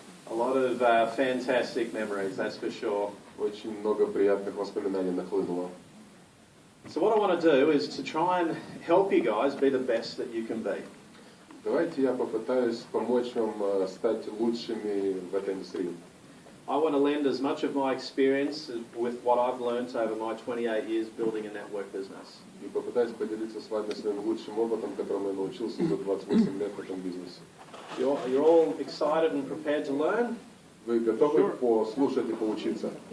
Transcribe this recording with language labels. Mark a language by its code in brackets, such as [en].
[en] A lot of fantastic memories, that's for sure. [ru] Очень много приятных воспоминаний нахлынуло. [en] So what I want to do is to try and help you guys be the best that you can be. [ru] Давайте я попытаюсь помочь вам стать лучшими в этой индустрии. [en] I want to lend as much of my experience with what I've learned over my 28 years building a network business. [ru] И попытаюсь поделиться с вами своим лучшим опытом, которому я научился за 28 лет в этом бизнесе. [en] You're all excited and prepared to learn? [ru] Вы готовы послушать и поучиться?